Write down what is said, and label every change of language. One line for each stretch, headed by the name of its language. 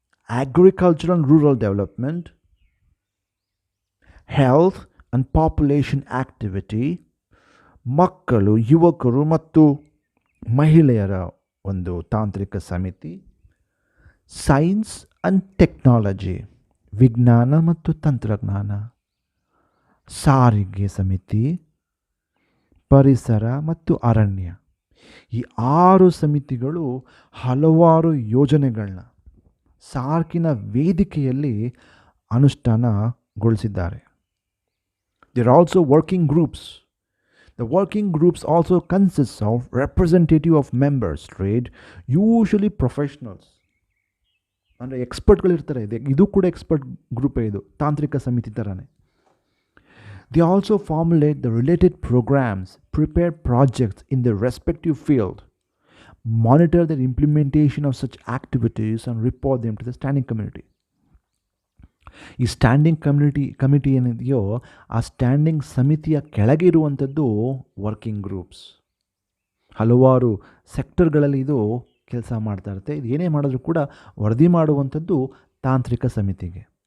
English: agriculture and rural development, health and population activity,
Kannada: ಮಕ್ಕಳು, ಯುವಕರು ಮತ್ತು ಮಹಿಳೆಯರ ಒಂದು ತಾಂತ್ರಿಕ ಸಮಿತಿ,
English: science and technology,
Kannada: ವಿಜ್ಞಾನ ಮತ್ತು ತಂತ್ರಜ್ಞಾನ, ಸಾರಿಗೆ ಸಮಿತಿ, ಪರಿಸರ ಮತ್ತು ಅರಣ್ಯ. ಈ 6 ಸಮಿತಿಗಳು ಹಲವಾರು ಯೋಜನೆಗಳನ್ನ ಸಾರ್ಕಿನ ವೇದಿಕೆಯಲ್ಲಿ ಅನುಷ್ಠಾನಗೊಳಿಸಿದ್ದಾರೆ.
English: There are also working groups. The working groups also consists of representative of members trade, usually professionals.
Kannada: ಅಂದರೆ ಎಕ್ಸ್ಪರ್ಟ್ಗಳಿರ್ತಾರೆ. ಇದು ಕೂಡ ಎಕ್ಸ್ಪರ್ಟ್ ಗ್ರೂಪೇ, ಇದು ತಾಂತ್ರಿಕ ಸಮಿತಿ ಥರನೇ.
English: They also formulate the related programs, prepare projects in their respective field, monitor the implementation of such activities and report them to the standing committee.
Kannada: ಈ standing committee ಏನಿದೆಯೋ ಆ ಸ್ಟ್ಯಾಂಡಿಂಗ್ ಸಮಿತಿಯ ಕೆಳಗೆ ಇರುವಂಥದ್ದು ವರ್ಕಿಂಗ್ ಗ್ರೂಪ್ಸ್. ಹಲವಾರು ಸೆಕ್ಟರ್ಗಳಲ್ಲಿ ಇದು ಕೆಲಸ ಮಾಡ್ತಾ ಇರುತ್ತೆ. ಇದು ಏನೇ ಮಾಡಿದ್ರೂ ಕೂಡ ವರದಿ ಮಾಡುವಂಥದ್ದು ತಾಂತ್ರಿಕ ಸಮಿತಿಗೆ.